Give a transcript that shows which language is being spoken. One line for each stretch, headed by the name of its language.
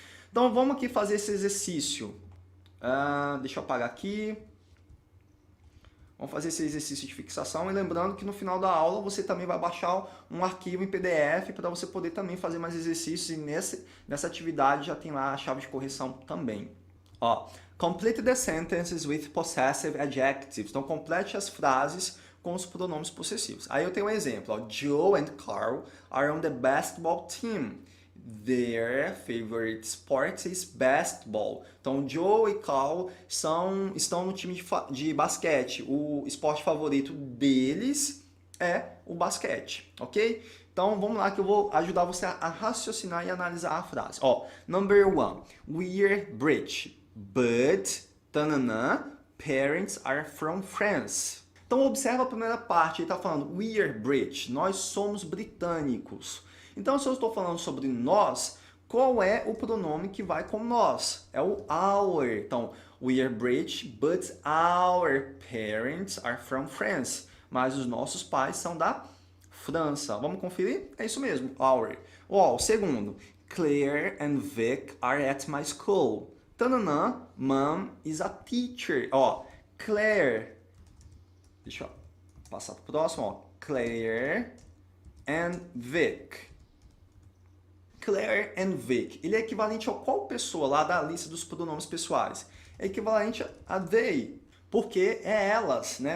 Portuguese: Então, vamos aqui fazer esse exercício. Deixa eu apagar aqui. Vamos fazer esse exercício de fixação e lembrando que no final da aula você também vai baixar um arquivo em PDF para você poder também fazer mais exercícios e nessa atividade já tem lá a chave de correção também.
English: Complete the sentences with possessive adjectives.
Portuguese: Então complete as frases com os pronomes possessivos. Aí eu tenho um exemplo.
English: Joe and Carl are on the basketball team. Their favorite sport is basketball.
Portuguese: Então, Joe e Carl estão no time de basquete. O esporte favorito deles é o basquete, ok? Então, vamos lá que eu vou ajudar você a raciocinar e analisar a frase.
English: Number 1. We're British, but parents are from France.
Portuguese: Então, observa a primeira parte. Ele está falando
English: we're British,
Portuguese: nós somos britânicos. Então, se eu estou falando sobre nós, qual é o pronome que vai com nós? É o our.
English: Então, we are British, but our parents are from France.
Portuguese: Mas os nossos pais são da França. Vamos conferir? É isso mesmo, our. O segundo,
English: Claire and Vic are at my school. Tananã, mom is a teacher. Claire.
Portuguese: Deixa eu passar para o próximo. Claire and Vic. Claire and Vic. Ele é equivalente a qual pessoa lá da lista dos pronomes pessoais? É equivalente a they, porque é elas, né?